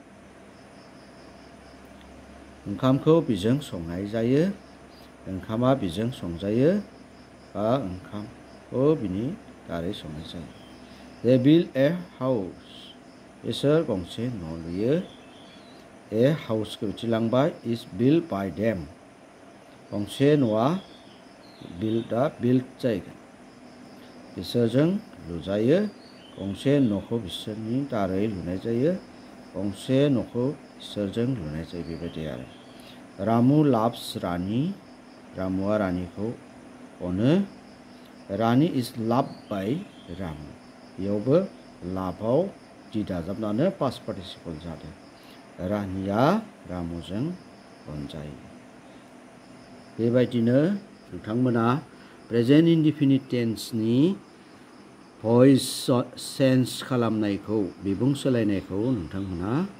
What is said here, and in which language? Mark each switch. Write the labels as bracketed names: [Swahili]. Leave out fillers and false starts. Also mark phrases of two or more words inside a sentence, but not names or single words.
[Bodo] ओंखामखौ बिजों संनाय जायो ओंखामा बिजों संजायो बा ओंखामखौ बिनि दारै संनाय जायो [English] they build a house [Bodo] बिसोर गंसे न' लुयो [English] a house [Bodo] बिथिलांबाय [English] is build by them [Bodo] गंसे न'आ बिल्ड जायगोन बिसोरजों लुजायो गंसे न'खौ बिसोरनि दारै लुनाय जायो गंसे न'खौ बिसोरजों लुनाय जायो बेबायदि आरो रामु लाभ्स रानि रामुआ रानिखौ अनो रानि [English] is love by [Bodo] रामु बेयावबो लाभआव दि दाजाबनानै [English] past participle [Bodo] जादों रानिया रामुजों अनजायो बेबायदिनो नोंथांमोना [English] present indefinite tense voice change [Bodo] खालामनायखौ बिबुं सोलायनायखौ नोंथांमोना